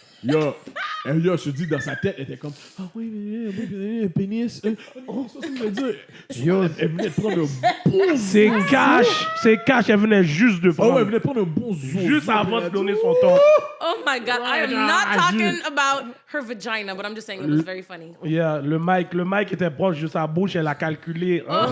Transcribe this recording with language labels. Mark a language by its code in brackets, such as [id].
[fr] yo, yo, je te dis, dans sa tête, elle était comme, ah oui, pénis. Oh, ça, c'est veut dire. Yo. Elle venait de prendre un bon C'est cash, elle venait juste de Ah ouais, prendre. elle venait de prendre un bon zoom. Juste avant de donner son ton. [en] Oh my God. I am not talking about her vagina, but I'm just saying it was very funny. [fr] Yeah, le mic était proche de sa bouche, elle a calculé.